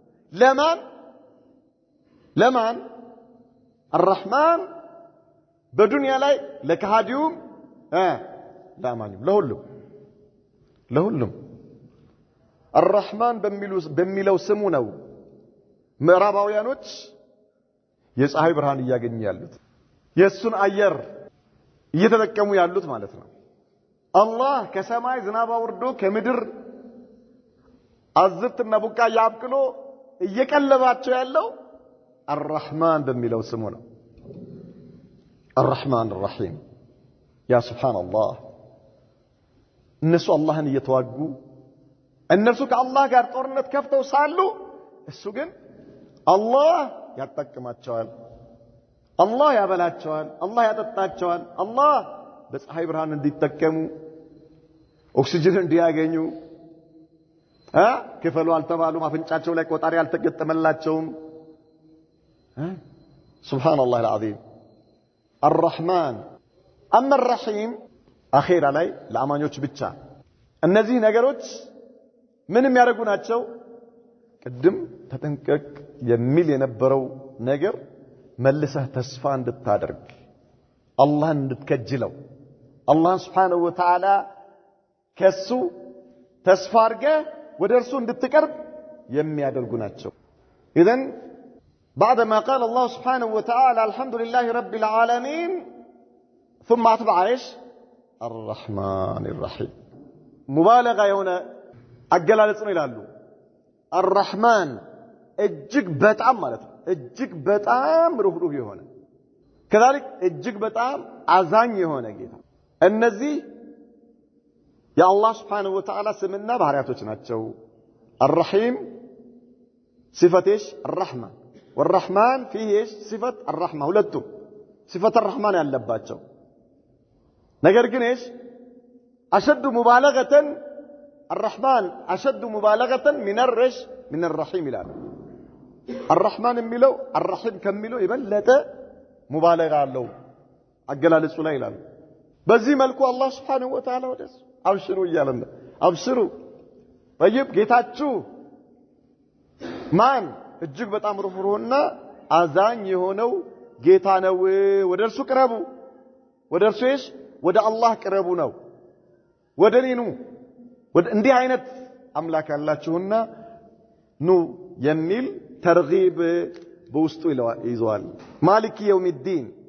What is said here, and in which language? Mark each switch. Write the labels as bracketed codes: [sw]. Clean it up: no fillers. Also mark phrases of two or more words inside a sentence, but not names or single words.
[am] ለማን الرحمن በዱንያ ላይ ለካሃዲውም ለአማኙም ለሁሉም الرحمن በሚለው ስሙ ነው ምዕራባውያኖች የፀሐይ ብርሃን እያገኙ ያሉት የሱን አየር እየተጠቀሙ ያሉት ማለት ነው አላህ ከሰማይ ዝናብ አውርዶ ከምድር አዝርትና ቡቃያ አብቅሎ እየቀለባቸው ያለው الرحمن በሚለው ስሙ ነው [ar] الرحمن الرحيم يا سبحان الله [am] እነሱ አላህን እየተዋጉ እነሱ ከአላህ ጋር ጦርነት ከፍተው ሳሉ እሱ ግን አላህ ያጠቅማቸዋል አላህ ያበላቸዋል አላህ ያጠጣቸዋል አላህ በፀሐይ ብርሃን እንዲጠቀሙ ኦክሲጅን እንዲያገኙ ክፈሉ አልተባሉም አፍንጫቸው ላይ ቆጣሪ አልተገጠመላቸውም [ar] سبحان الله العظيم الرحمن اما الرحيم [am] አኺራ ላይ ለአማኞች ብቻ እነዚህ ነገሮች ምንም ያደርጉ ናቸው ቅድም ተጠንቀቅ የሚል የነበረው ነገር መልሰህ ተስፋ እንድታደርግ አላህን እንድትከጅለው አላህ Subhanahu [ar] وتعالى [am] ከሱ ተስፋ አድርገህ ወደ እርሱ እንድትቀርብ የሚያደርጉ ናቸው [ar] اذا بعدما قال الله سبحانه وتعالى الحمد لله رب العالمين ثم اتبع ايش الرحمن الرحيم مبالغه هنا [am] አገላለጽ ነው ይላሉ الرحمن እጅግ በጣም ማለት ነው እጅግ በጣም ሩህሩህ የሆነ كذلك እጅግ በጣም አዛኝ የሆነ ጌታ እነዚህ የአላህ [ar] سبحانه وتعالى [am] ስምና ባህሪያቶች ናቸው [ar] الرحيم صفته الرحمه والرحمن فيه ايش صفه الرحمه [am] ሁለቱም [ar] صفه الرحمن [am] ያለባቸው ነገር ግን [ar] ايش اشد مبالغه الرحمن اشد مبالغه من الرحيم [am] ይላል الرحمن የሚለው الرحيم ከሚለው የበለጠ ሙባለጋ አለው አገላለጹ ላይ ይላል በዚህ መልኩ አላህ [ar] سبحانه وتعالى [am] ወደስ አብሽሩ ይያለን አብሽሩ طيب ጌታችሁ ማን እጅግ በጣም ሩህሩህና አዛኝ የሆነው ጌታ ነው ወደርሱ ቅረቡ ወደርሱስ ወደ አላህ ቅረቡ ነው ወደኔኑ እንዲህ አይነት አምላክ ያላችሁና ኑ የሚል ተርጊብ በውስጡ ይዘዋል [ar] مالك يوم الدين